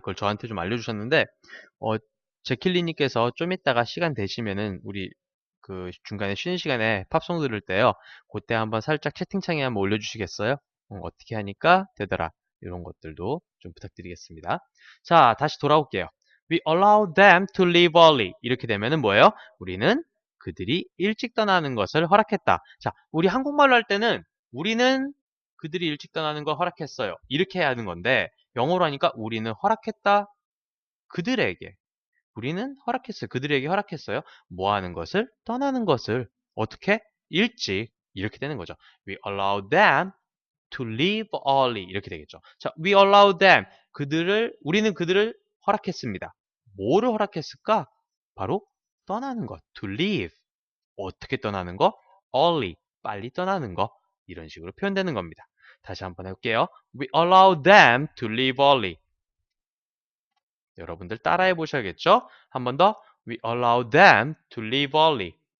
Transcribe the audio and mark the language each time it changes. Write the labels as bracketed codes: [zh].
[ko] 그걸 저한테 좀 알려주셨는데, 어, 제킬리님께서 좀 이따가 시간 되시면은, 우리 중간에 쉬는 시간에 팝송 들을 때요. 그때 한번 살짝 채팅창에 한번 올려주시겠어요? 어떻게 하니까 되더라. 이런 것들도 좀 부탁드리겠습니다. 자, 다시 돌아올게요. [en] We allow them to leave early. [ko] 이렇게 되면은 뭐예요? 우리는 그들이 일찍 떠나는 것을 허락했다. 자, 우리 한국말로 할 때는 우리는 그들이 일찍 떠나는 걸 허락했어요. 이렇게 해야 하는 건데 영어로 하니까 우리는 허락했다. 그들에게. 우리는 허락했어요. 그들에게 허락했어요. 뭐 하는 것을? 떠나는 것을. 어떻게? 일찍. 이렇게 되는 거죠. [en] We allow them to leave early. [ko] 이렇게 되겠죠. 자, [en] we allow them. [ko] 우리는 그들을 허락했습니다. 뭐를 허락했을까? 바로 떠나는 것. [en] to leave. [ko] 어떻게 떠나는 거? early. 빨리 떠나는 거. 이런 식으로 표현되는 겁니다. 다시 한번 해볼게요. [en] We allow them to leave early. [ko] 여러분들 따라해 보셔야겠죠? 한 번 더. [en] We allow them to leave early.